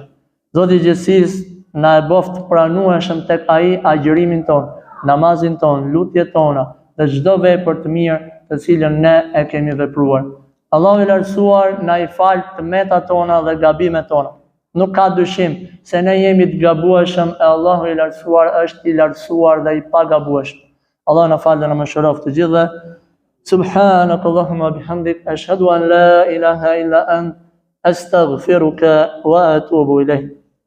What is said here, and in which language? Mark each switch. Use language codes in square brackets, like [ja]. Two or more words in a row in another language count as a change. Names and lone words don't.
[sq] Zoti i gjithësisë na e boft të pranueshëm tek ai agjërimin ton, namazin ton, lutjet tona dhe çdo vepër të mirë të cilën ne e kemi vepruar. Allahu i lartësuar na i fal të metat tona dhe gabimet tona. Nuk ka dyshim se ne jemi të gabueshëm e Allahu i lartësuar është i lartësuar dhe i pagabueshëm. Allah na fal dhe na mëshiroft të gjithë. [ar] سبحانك اللهم وبحمدك أشهد أن لا إله إلا أنت أستغفرك وأتوب إليك.